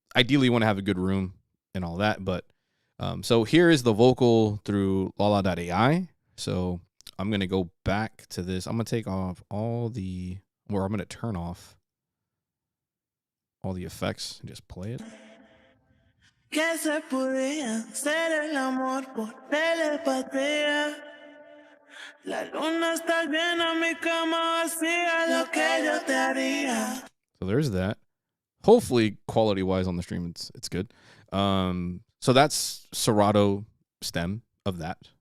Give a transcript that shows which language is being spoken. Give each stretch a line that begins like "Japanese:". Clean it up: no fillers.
English: Ideally you want to have a good room and all that, but so here is the vocal through LaLa.Ai. So I'm going to go back to this. I'm going to take off I'm going to turn off all the effects and just play it.
Spanish: Que se podía ser el amor por telepatía. La luna está llena, mi cama vacía, lo que yo te haría.
English: So there's that. Hopefully, quality-wise on the stream, it's good. So that's Serato stem of that.